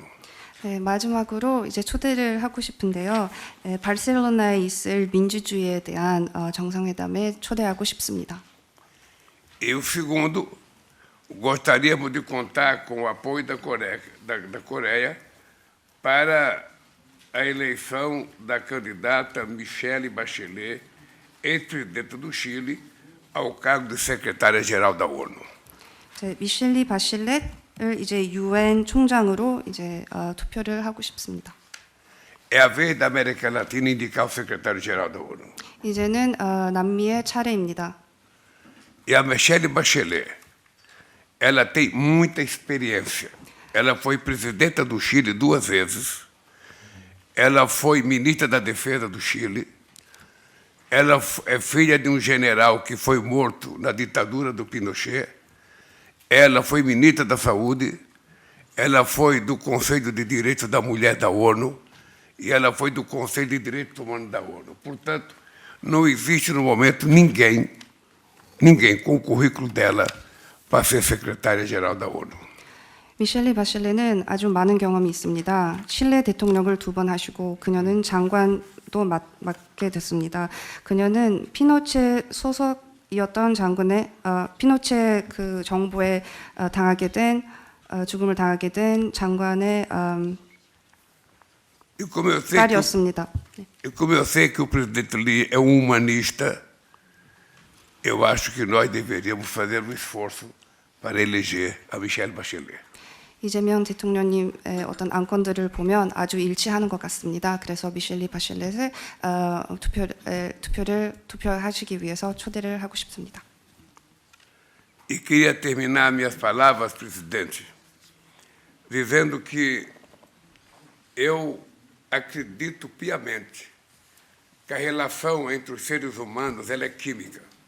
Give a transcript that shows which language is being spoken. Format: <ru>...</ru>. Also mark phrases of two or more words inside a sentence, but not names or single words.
<ko>네, 마지막으로 이제 초대를 하고 싶은데요. 바르셀로나에 있을 민주주의에 대한 정상회담에 초대하고 싶습니다.</ko> <pt>E o segundo, gostaríamos de contar com o apoio da Coreia para a eleição da candidata Michelle Bachelet, ex-presidente do Chile, ao cargo de secretária-geral da ONU.</pt> <ko>미셸리 바실렛 이제 UN 총장으로 이제 투표를 하고 싶습니다.</ko> <pt>É a vez da América Latina indicar o secretário-geral da ONU.</pt> <ko>이제는 남미의 차례입니다.</ko> <pt>E a Michelle Bachelet, ela tem muita experiência. Ela foi presidenta do Chile 2 vezes. Ela foi ministra da Defesa do Chile. Ela é filha de um general que foi morto na ditadura do Pinochet. Ela foi ministra da Saúde. Ela foi do Conselho de Direitos da Mulher da ONU. E ela foi do Conselho de Direitos Humanos da ONU. Portanto, não existe no momento ninguém com o currículo dela para ser secretária-geral da ONU.</pt> <ko>미셸리 바실레는 아주 많은 경험이 있습니다. 칠레 대통령을 2번 하시고 그녀는 장관도 맡게 됐습니다. 그녀는 피노체 소속이었던 장군의 피노체 그 정부에 죽음을 당하게 된 장관의 딸이었습니다.</ko> <pt>E como eu sei que o presidente Lee é um humanista, eu acho que nós deveríamos fazer um esforço para eleger a Michelle Bachelet.</pt> <ko>이재명 대통령님의 어떤 안건들을 보면 아주 일치하는 것 같습니다. 그래서 미셸리 바실렛을 투표하시기 위해서 초대를 하고 싶습니다.</ko> <pt>E queria terminar minhas palavras, presidente, dizendo que eu acredito piamente que a relação entre os seres humanos ela é química.</pt>